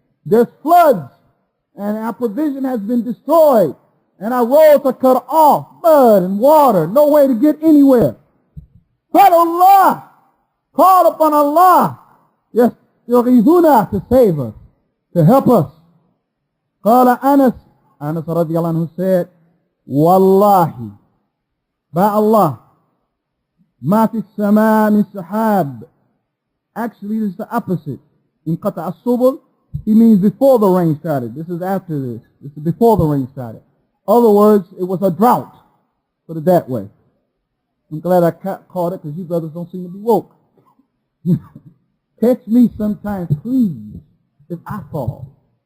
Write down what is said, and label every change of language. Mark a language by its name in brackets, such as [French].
[English] There's floods, and our provision has been destroyed, and our roads are cut off. Mud and water, no way to get anywhere. But Allah, call upon Allah. Yes, يغيثنا, to save us, to help us. [Arabic] قال Anas رضي الله عنه [English] said, [Arabic] Wallahi, [English] by Allah, [Arabic] ما في السماء من سحاب. [English] Actually, this is the opposite. [Arabic] انقطع السبل, [English] he means before the rain started. This is after this. This is before the rain started. Other words, it was a drought. Put it that way. I'm glad I caught it because you brothers don't seem to be woke. Catch me sometimes, please, if I fall.